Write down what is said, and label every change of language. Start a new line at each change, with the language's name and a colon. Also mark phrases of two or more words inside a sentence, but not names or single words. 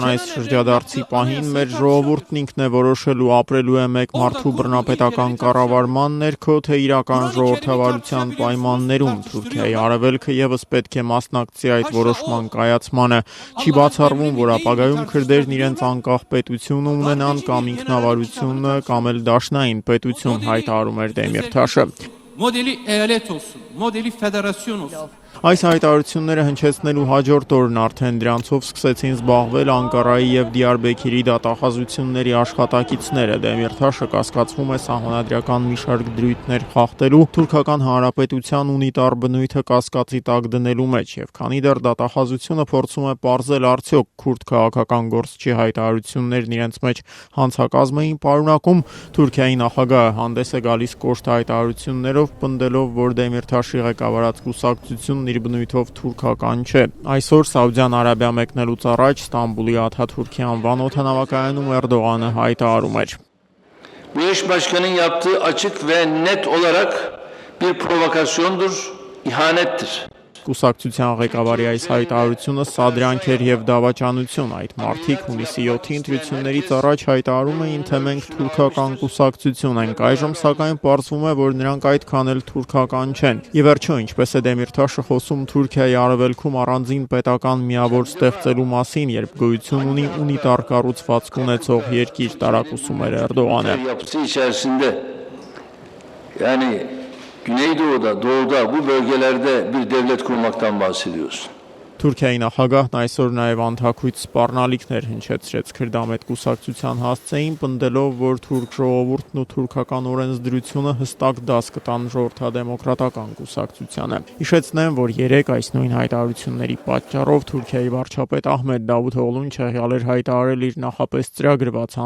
Armenian: այս շրջադարձի պահին մեր ժողովուրդն ինքն է որոշելու ապրելու է մեկ մարդու բռնապետական կառավարման ներքո, թե իրական ժողովրդավարության պայմաններում։ Թուրքիայի արևելքը եւս պետք է մասնակցի այդ որոշման կայացմանը։ Չի բացառվում, որ ապագայում քրդերն իրենց անկախ պետություն ունենան կամ ինքնավարությունը, կամ էլ դաշնային պետություն, հայտարարում էր Դեմիրթաշը։
Turkish: Modeli eyalet olsun, modeli federasyon olsun.
Armenian: Այս հայտարարությունները հնչեցնելու հաջորդ օրն արդեն դրանցով սկսեցին զբաղվել Անկարայի եւ Դիարբեքիրի դատախազությունների աշխատակիցները։ Դեմիրթաշը կասկածվում է սահմանադրական մի շարք դրույթներ խախտելու, թուրքական հանրապետության ունիտար բնույթը կասկածի տակ դնելու մեջ, եւ քանի դեռ դատախազությունը փորձում է պարզել արդյոք քուրդ քաղաքական գործչի հայտարարություններն իրենց մեջ հանցակազմ էին պարունակում, Թուրքիայի նախագահը հանդես է գալիս կոշտ հայտարարություններով, պնդելով, որ Դեմիրթաշի ղեկավարած կուսակցությունն իր բնույթով թուրքական չէ։ Այսօր Սաուդյան Արաբիա մեկնելուց առաջ Ստամբուլի Աթաթուրքի անվան օդանավակայանում Էրդողանը հայտարարում էր.
Turkish: Bu eş başkanın yaptığı açık ve net olarak bir provokasyondur, ihanettir.
Armenian: Կուսակցության ղեկավարի այս հայտարարությունը սադրանք էր եւ դավաճանություն։ Այդ մարդիկ հունիսի 7-ի ընտրություններից առաջ հայտարարում էին, թե մենք թուրքական կուսակցություն ենք։ Այժմ սակայն պարզվում է, որ նրանք այդքան էլ թուրքական չեն։ Ի վերջո, ինչպես է Դեմիրթաշը խոսում Թուրքիայի արևելքում առանձին պետական միավոր ստեղծելու մասին, երբ գոյություն ունի ունիտար կառուցվածք ունեցող երկիր, տարակուսում էր Էրդողանը։
Turkish: Güneydoğu'da, doğuda bu bölgelerde bir devlet kurmaktan bahsediyorsun.
Armenian: Թուրքիայի նախագահն այսօր նաև անթաքույց սպառնալիքներ հնչեցրեց քրդամետ կուսակցության հասցեին, պնդելով, որ թուրք ժողովուրդն ու թուրքական օրենսդրությունը հստակ դաս կտան ժողովրդադեմոկրատական կուսակցությանը։ Հիշեցնեմ, որ երեկ այս նույն հայտարարությունների պատճառով Թուրքիայի վարչապետ Ահմեդ Դավութօղլուն չեղյալ էր հայտարարել իր նախապես ծրագրված